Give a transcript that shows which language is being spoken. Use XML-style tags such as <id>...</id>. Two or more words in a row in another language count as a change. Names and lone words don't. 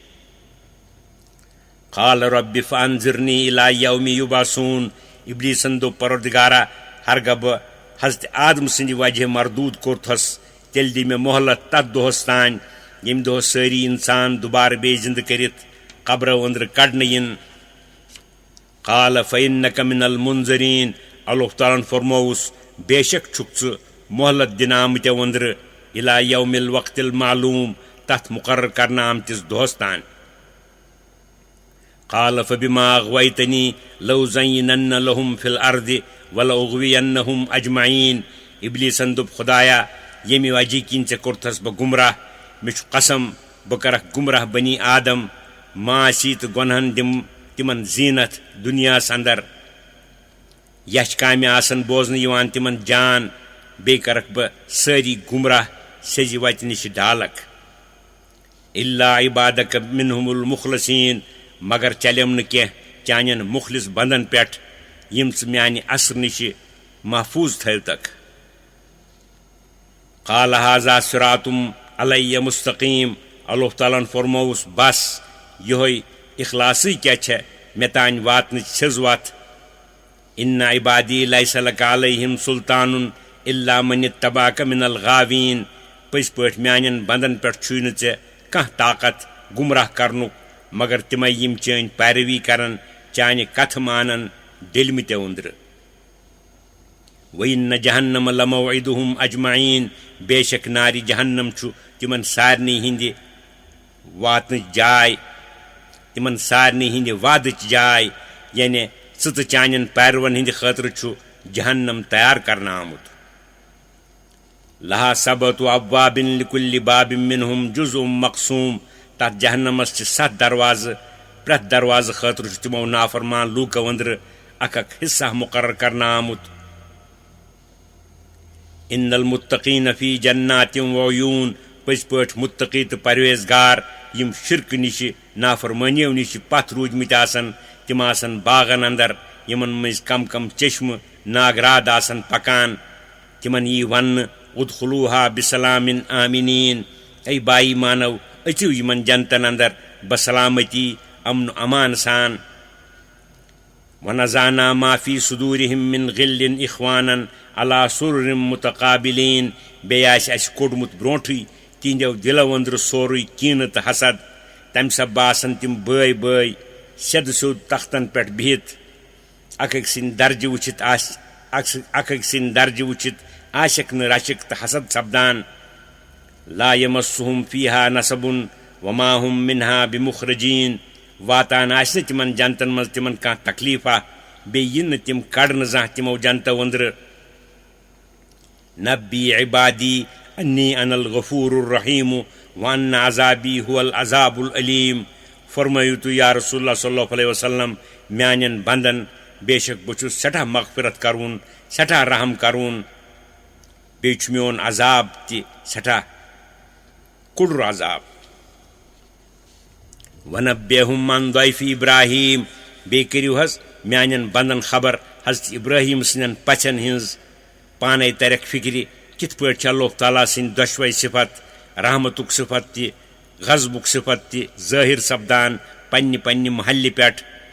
<ar>قال رب فانظرنی الی یوم یبعثون</ar> <ks>ابلیٖسن دوٚپ پروردگارا ہرگاہ بہٕ حضرت آدم سٕنٛدِ وجہ مردوٗد کوٚرتھس تیٚلہِ دِ مےٚ مۄہلت تتھ دۄہس تانۍ ییٚمہِ دۄہ سٲری انسان دُبارٕ بیٚیہِ زِندٕ کٔرِتھ قبرو أنٛدرٕ کڑنہٕ یِن</ks> <ar>قال فإنک من المنظریٖن</ar> <ks>اللہ تعالیٰ ہن فرمووُس بے شک چھُکھ ژٕ مۄہلت دِنہٕ آمٕتٮ۪و أنٛدرٕ</ks> <ar>الی یوم الوقت المعلوٗم</ar> <ks>تتھ مُقرر کرنہٕ آمتِس دۄہس تانۍ</ks> <ar>قال فبما اغویتنی لأزینن لهم فی الارض ولأغوینہم اجمعین</ar> <ks>ابلیٖسن دوٚپ خۄدایا ییٚمہِ وجہ کِنۍ ژےٚ کوٚرتھس بہٕ گمراہ مےٚ چھُ قسم بہٕ کرکھ گمراہ بنی آدم معاصی تہٕ گۄنہن دِمہٕ تِمن زیٖنت دُنیاہس اندر یچھ کامہِ آسن بوزنہٕ یِوان تِمن جان بیٚیہِ کرکھ بہٕ سٲری گمراہ سیٚزِ وتہِ نِش ڈالکھ</ks> <ar>الا عبادک منہم المخلصیٖن</ar> <ks>مگر چلیم نہٕ کینٛہہ چانٮ۪ن مخلص بندن پٮ۪ٹھ یِم ژٕ میانہِ اثر نِش محفوٗظ تھٲوتکھ</ks> <ar>قال هذا صراط علی مستقیٖم</ar> <ks>اللہ تعالیٰ ہن فرمووُس بس یِہوے اخلاصٕے کیٛاہ چھےٚ مےٚ تانۍ واتنٕچ سیٚز وتھ</ks> <ar>ان عبادی لیس لک علیہم سلطان الا من اتبعک من الغاوین</ar> <ks>پٔزۍ پٲٹھۍ میانٮ۪ن بندن پٮ۪ٹھ چھُے نہٕ ژےٚ کانٛہہ طاقت گمراہ کرنُک مگر تِمے یِم چٲنۍ پیروی کرن چانہِ کتھٕ مانن ڈٔلمٕتٮ۪و أنٛدرٕ</ks> <ar>وإن جہنم لموعدہم اجمعین</ar> <ks>بے شک نارِ جہنم چھُ تِمن سارنٕے ہِنٛدِ واتنٕچ جاے تِمن سارنٕے ہِنٛدِ وعدٕچ جاے یعنی ژٕ تہٕ چانٮ۪ن پیروَن ہِنٛدِ خٲطرٕ چھُ جہنم تیار کرنہٕ آمُت</ks> <ar>لہا سبعۃ ابواب لکل باب منہم جزء مقسوم</ar> <ks>تتھ جہنمس چھِ 7 دروازٕ پرٛٮ۪تھ دروازٕ خٲطرٕ چھُ تِمو نافرمان لوٗکو أنٛدرٕ اکھ اکھ حصہ مُقرر کرنہٕ آمُت</ks> <ar>ان المتقین فی جنات وعیون</ar> <ks>پٔزۍ پٲٹھۍ متقی تہٕ پرہیزگار یِم شرکہٕ نِشہِ نافرمٲنیو نِشہِ پتھ روٗدمٕتۍ آسن تِم آسن باغن اندر یِمن منٛزۍ کم کم چشمہٕ ناگراد آسن پکان تِمن یی وننہٕ</ks> <ar>ادخلوٗہا بسلام آمنیٖن</ar> <ks>اے بایی مانو أژِو یِمن جنتن اندر بسلامتی امن و امان سان</ks> <ar>ونزعنا ما فی صدورہم من غل اخوانا علی سرر متقابلین</ar> <ks>بیٚیہِ آسہِ اَسہِ کوٚڑمُت برونٛٹھٕے تِہنٛدیو دِلو أنٛدرٕ سورُے کیٖنہٕ تہٕ حسد تمہِ سببہٕ آسن تِم بٲے بٲے سیٚدٕ سیوٚد تختن پٮ۪ٹھ بِہِتھ اکھ أکۍ سٕنٛدۍ درجہٕ وٕچھِتھ آسٮ۪کھ نہٕ رشک تہٕ حسد سپدان</ks> <ar>لا یمسہم فیہا نصب وما ہم منہا بمخرجین</ar> <ks>واتان آسہِ نہٕ تِمن جنتن منٛز تِمن کانٛہہ تکلیٖفا بیٚیہِ یِن نہٕ تِم کڑنہٕ زانٛہہ تِمو جنتو أنٛدرٕ</ks> <ar>نبی عبادی انی انا الغفور الرحیم وان عذابی هو العذاب العلیم</ar> <ks>فرمٲیِو تُہۍ</ks> <ar>یا رسول اللہ صلی اللہ علیہ وسلم</ar> <ks>میانٮ۪ن بندن بے شک بہٕ چھُس سٮ۪ٹھاہ مغفرت کرون سٮ۪ٹھاہ رحم کرون بیٚیہِ چھُ میون عذاب تہِ سٮ۪ٹھاہ کُڑُر عذاب</ks> <ar>ونبئہم عن ضیف ابراہیم</ar> <ks>بیٚیہِ کٔرِو حظ میانٮ۪ن بندن خبر حضرت ابراہیم سٕنٛدٮ۪ن پژھٮ۪ن ہِنٛز پانے ترکھ فکرِ کِتھ پٲٹھۍ چھِ اللہ تعالیٰ سٕنٛدۍ دۄشوے صفت رحمتُک صفت تہِ غضبُک صفت تہِ ظٲہِر سپدان پننہِ محلہِ پٮ۪ٹھ</ks>